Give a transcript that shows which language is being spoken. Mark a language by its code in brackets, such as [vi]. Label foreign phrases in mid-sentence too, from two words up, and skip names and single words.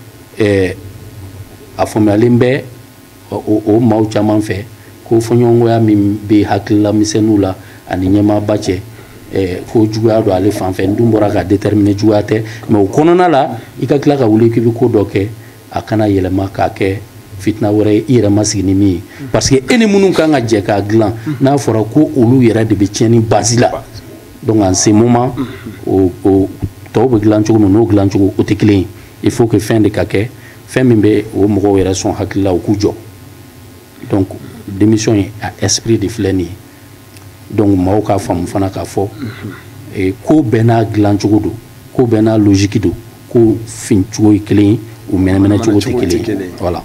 [bm] a faamuyalen bɛ o maaw caman fɛ ko fɔɲɔgɔnkɔya min bɛ hakilila misɛnninw la ani ɲɛmaaba cɛ ko juguya don ale fan fɛ n dun bɔra ka déterminer juguya tɛ mais o kɔnɔna la i ka tila ka wuli k'i bɛ ko dɔ kɛ a kana yɛlɛma k'a kɛ fitina wɛrɛ ye i yɛrɛ ma sigi ni min ye parce que e ni minnu kan ka jɛ k'a dilan n'a fɔra ko olu yɛrɛ de bɛ tiɲɛni base la [fr] donc en ce moment [bm] o tɔw bɛ dilan cogo min n'o dilan cogo o tɛ kelen ye [fr] il faut que [bm] fɛn de ka kɛ fɛn min bɛ o mɔgɔw yɛrɛ sɔn hakili la u k'u jɔ [fr] donc démission [bm] ye a [fr] esprit de [bm] filɛ nin ye donc maaw k'a faamu fana k'a fɔ ko bɛɛ n'a dilan cogo don ko bɛɛ n'a logique don ko fin cogo ye kelen ye u mɛnɛmɛnɛ cogo tɛ kelen ye voilà